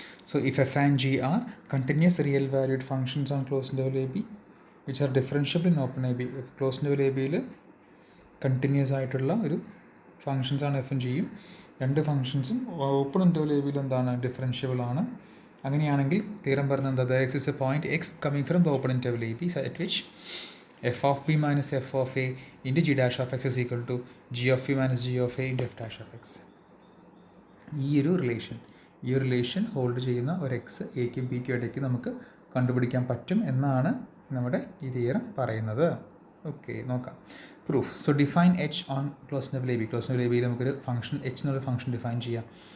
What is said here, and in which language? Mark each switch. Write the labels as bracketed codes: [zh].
[en] So if F and G R continuous real valued functions on close level A B which are differentiable in open A B. [ml] Close level A ബിയിൽ continuous ആയിട്ടുള്ള ഒരു functions ആണ് എഫും ജിയും. രണ്ട് ഫംഗ്ഷൻസും open interval A ബിയിൽ എന്താണ് differentiable ആണ്. അങ്ങനെയാണെങ്കിൽ തിയറം പറയുന്നത് എന്താ? [en] There exist a point x coming from the open interval a b at which f of b minus f of a into g dash of x is equal to g of b minus g of a into f dash of x. [ml] ഈ ഒരു relation hold ചെയ്യുന്ന ഒരു X എക്കും ബിക്കും ഇടയ്ക്ക് നമുക്ക് കണ്ടുപിടിക്കാൻ പറ്റും എന്നാണ് നമ്മുടെ ഈ തിയറം പറയുന്നത്. ഓക്കെ, നോക്കാം. Proof. [en] So define H on close level A B. [ml] Close level A ബിയിൽ നമുക്കൊരു ഫംഗ്ഷൻ എച്ച് എന്നുള്ള ഫംഗ്ഷൻ ഡിഫൈൻ ചെയ്യാം.